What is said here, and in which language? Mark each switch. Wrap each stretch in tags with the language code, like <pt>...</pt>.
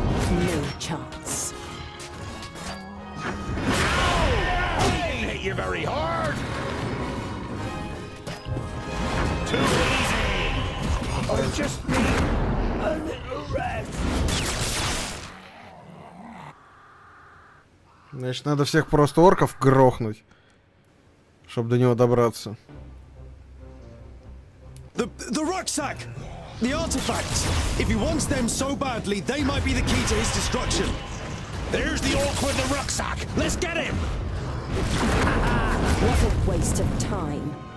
<en>No chance. He didn't hit you very hard. Too easy. I just need a little rest.</en> <ru>Значит, надо всех просто орков грохнуть, чтобы до него добраться.</ru> <en>The rucksack! The artifacts! If he wants them so badly, they might be the key to his destruction. There's the orc with the rucksack. Let's get him. What a waste of time.</en>